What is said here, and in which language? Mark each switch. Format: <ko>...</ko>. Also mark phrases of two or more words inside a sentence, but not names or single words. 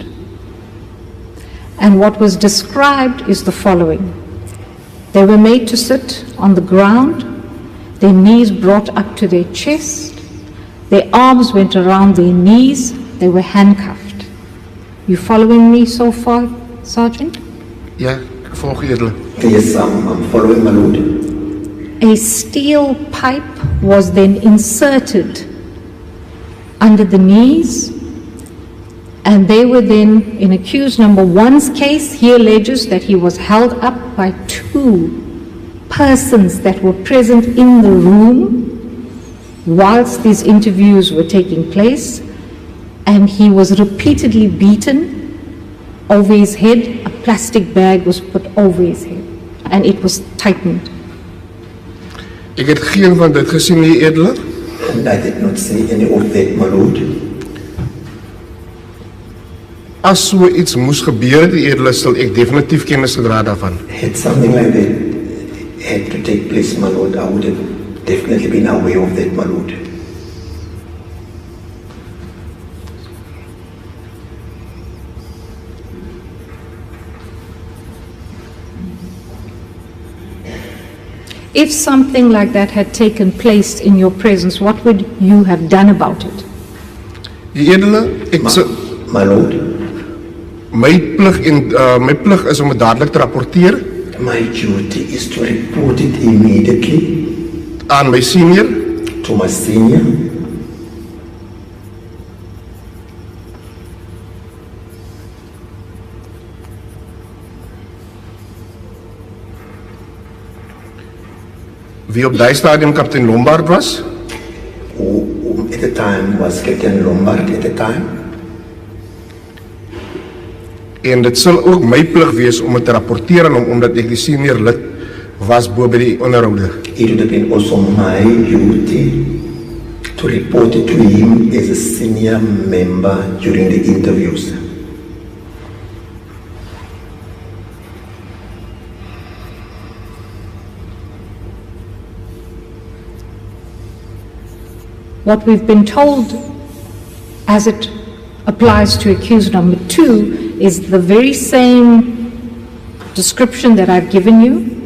<en>And what was described is the following. They were made to sit on the ground, their knees brought up to their chest, their arms went around their knees, they were handcuffed. You following me so far, Sergeant?</en> <af>Ja, ek volg U Edele.</af> <en>Yes, I'm following, my lord. A steel pipe was then inserted under the knees, and they were then, in accused number 1's case, he alleges that he was held up by 2 persons that were present in the room whilst these interviews were taking place, and he was repeatedly beaten over his head. A plastic bag was put over his head, and it was tightened.</en> <af>Ek het geen van dit gesien, U Edele.</af> <en>And I did not see any of that, my lord.</en> <af>As so iets moes gebeur het, U Edele, sal ek definitief kennis gedra daarvan.</af> <en>Had something like that had to take place, my lord, I would have definitely been aware of that, my lord. If something like that had taken place in your presence, what would you have done about it?</en> <af>U Edele, ek sal</af> <en>My lord,</en> <af>my plig is om dit dadelik te rapporteer</af> <en>my duty is to report it immediately</en> <af>aan my senior</af> <en>to my senior.</en> <af>wie op daai stadium kaptein Lombard was.</af> <en>Who at the time was Captain Lombard at the time.</en> <af>En dit sal ook my plig wees om dit te rapporteer aan hom omdat ek die senior lid was bo by die onderhoude.</af> <en>It would have been also my duty to report it to him as a senior member during the interviews. What we've been told as it applies to accused number 2 is the very same description that I've given you.</en>